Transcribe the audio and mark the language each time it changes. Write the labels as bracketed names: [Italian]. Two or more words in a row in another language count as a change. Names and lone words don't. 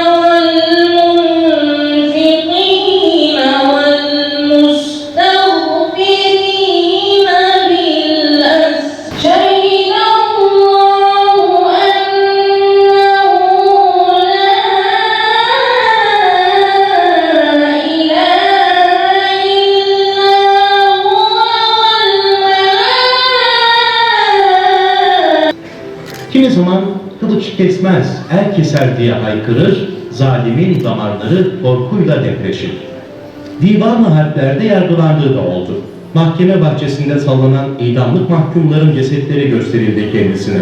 [Arabic] والمنفقين والمستغفرين بالأسحار شهد الله أنه لا إله إلا هو [Turkish] Kimi zaman kılıç kesmez, el keser diye haykırır, zalimin damarları korkuyla depreşir. Divan-ı harplerde yargılandığı da oldu. Mahkeme bahçesinde sallanan idamlık mahkumların cesetleri gösterildi kendisine.